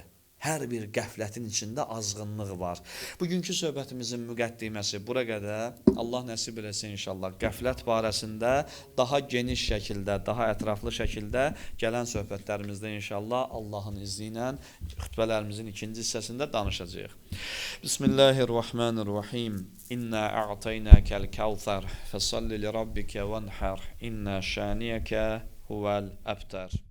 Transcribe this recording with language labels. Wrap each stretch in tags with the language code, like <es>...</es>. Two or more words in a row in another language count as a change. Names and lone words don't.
<az>Hər bir qəflətin içində azğınlıq var. Bugünkü söhbətimizin müqəddiməsi bura qədər. Allah nəsib eləsin inşallah. Qəflət barəsində daha geniş şəkildə, daha ətraflı şəkildə gələn söhbətlərimizdə inşallah Allahın izni ilə xütbələrimizin ikinci hissəsində danışacağıq.</az> <ar>بسم الله الرحمن الرحيم إنا أعطيناك الكوثر فصل لربك وانحر. إن شانئك هو الأبتر.</ar>